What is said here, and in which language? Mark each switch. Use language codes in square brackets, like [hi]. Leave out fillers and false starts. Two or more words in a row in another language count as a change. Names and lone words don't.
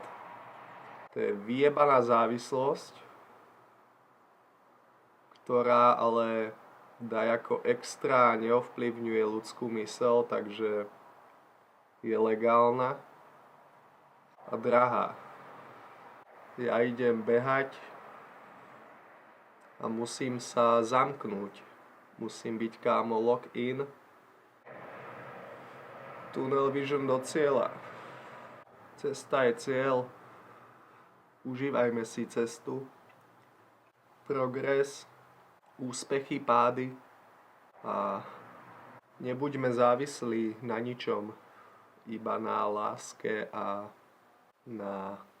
[sk] To je vyjebaná závislosť, ktorá ale dajako extra neovplyvňuje ľudskú myseľ, takže je legálna a drahá. Ja idem behať a musím sa zamknúť. Musím byť, kámo, [en] lock-in. Tunnel vision [sk] do cieľa. Cesta je cieľ. Užívajme si cestu. Progres, úspechy, pády a nebuďme závislí na ničom. Iba na láske a na...